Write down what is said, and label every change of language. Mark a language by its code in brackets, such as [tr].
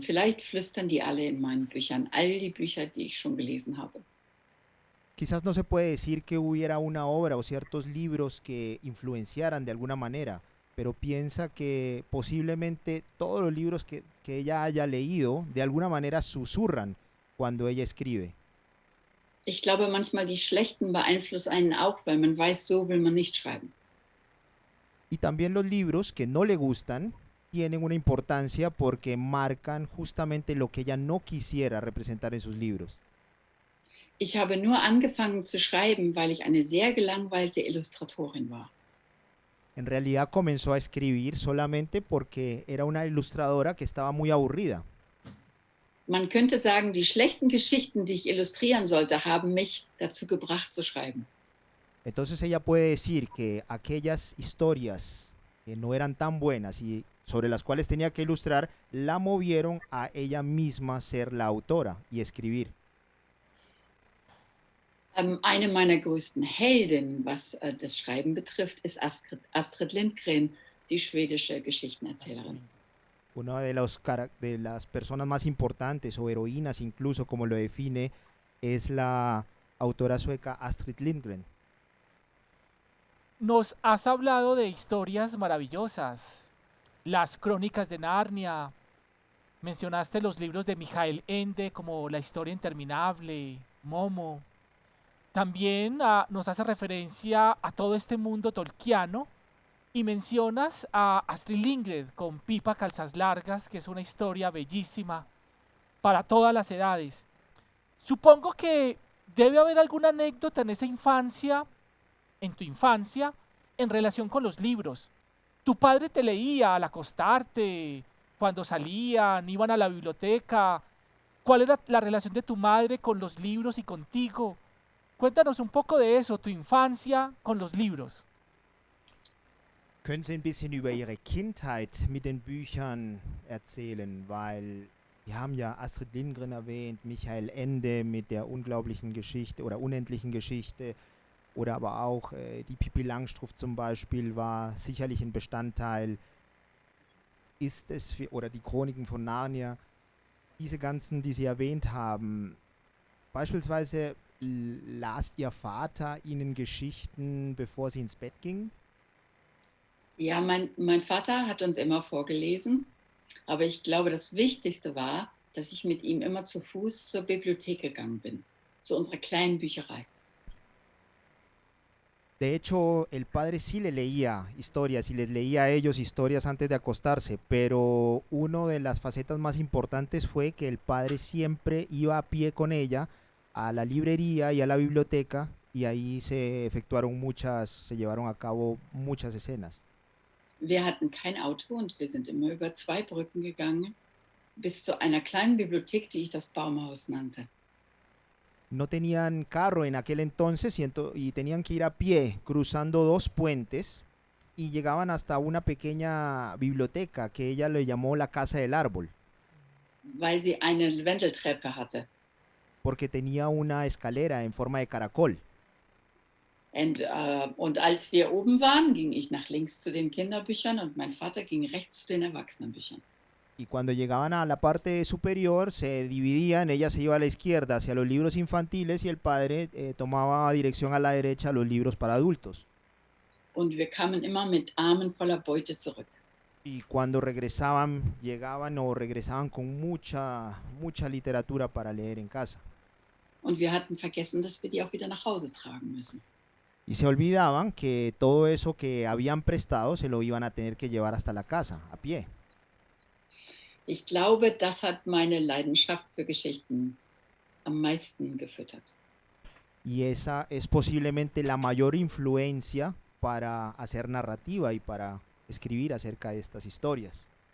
[de] Vielleicht flüstern die alle in meinen Büchern, all die Bücher, die ich schon gelesen habe. [es] Quizás no se puede decir que hubiera una obra o ciertos libros que influenciaran de alguna manera, pero piensa que posiblemente todos los libros que ella haya leído de alguna manera susurran cuando ella escribe. [de] Ich glaube, manchmal die schlechten beeinflussen einen auch, weil man weiß, so will man nicht schreiben. [es] Y también los libros que no le gustan tienen una importancia porque marcan justamente lo que ella no quisiera representar en sus libros. [de] Ich habe nur angefangen zu schreiben, weil ich eine sehr gelangweilte Illustratorin war. [es] En realidad comenzó a escribir solamente porque era una ilustradora que estaba muy aburrida. [de] Man könnte sagen, die schlechten Geschichten, die ich illustrieren sollte, haben mich dazu gebracht zu schreiben. [es] Entonces ella puede decir que aquellas historias que no eran tan buenas y sobre las cuales tenía que ilustrar, la movieron a ella misma ser la autora y escribir. [de] Eine meiner größten Heldinnen, was das Schreiben betrifft, ist Astrid Lindgren, die schwedische Geschichtenerzählerin. [es] Una de las personas más importantes o heroínas incluso como lo define es la autora sueca Astrid Lindgren. Nos has hablado de historias maravillosas, las crónicas de Narnia, mencionaste los libros de Michael Ende como La historia interminable, Momo. También nos hace referencia a todo este mundo tolkiano y mencionas a Astrid Lindgren con Pipa Calzas Largas, que es una historia bellísima para todas las edades. Supongo que debe haber alguna anécdota en esa infancia, en tu infancia, en relación con los libros. Tu padre te leía al acostarte, cuando salían, iban a la biblioteca. ¿Cuál era la relación de tu madre con los libros y contigo? Cuéntanos un poco de eso, tu infancia con los libros. [de] Können Sie ein bisschen über Ihre Kindheit mit den Büchern erzählen? Weil wir haben ja Astrid Lindgren erwähnt, Michael Ende mit der unglaublichen Geschichte oder unendlichen Geschichte oder aber auch die Pippi Langstrumpf zum Beispiel war sicherlich ein Bestandteil. Oder die Chroniken von Narnia, diese ganzen, die Sie erwähnt haben, beispielsweise las Ihr Vater Ihnen Geschichten, bevor Sie ins Bett gingen? Ja, mein Vater hat uns immer vorgelesen, aber ich glaube, das Wichtigste war, dass ich mit ihm immer zu Fuß zur Bibliothek gegangen bin, zu unserer kleinen Bücherei. [es] De hecho, el padre sí le leía historias y les leía a ellos historias antes de acostarse, pero una de las facetas más importantes fue que el padre siempre iba a pie con ella a la librería y a la biblioteca y ahí se llevaron a cabo muchas escenas. [de] Wir hatten kein Auto und wir sind immer über 2 Brücken gegangen, bis zu einer kleinen Bibliothek, die ich das Baumhaus nannte. [es] No tenían carro en aquel entonces y tenían que ir a pie cruzando 2 puentes y llegaban hasta una pequeña biblioteca que ella le llamó la Casa del Árbol, [de] weil sie eine Wendeltreppe hatte. [es] porque tenía una escalera en forma de caracol. [de] Und als wir oben waren, ging ich nach links zu den Kinderbüchern und mein Vater ging rechts zu den Erwachsenenbüchern. [es] Y cuando llegaban a la parte superior se dividían, ella se iba a la izquierda hacia los libros infantiles y el padre tomaba dirección a la derecha a los libros para adultos. [de] Und wir kamen immer mit Armen voller Beute zurück. [es] Y cuando regresaban, llegaban o regresaban con mucha literatura para leer en casa. [de] Und wir hatten vergessen, dass wir die auch wieder nach Hause tragen müssen. [es] Y se olvidaban que todo eso que habían prestado se lo iban a tener que llevar hasta la casa, a pie. [de] Ich glaube, das hat meine Leidenschaft für Geschichten am meisten gefüttert. [es] Y esa es posiblemente la mayor influencia para hacer narrativa y para escribir acerca de estas historias.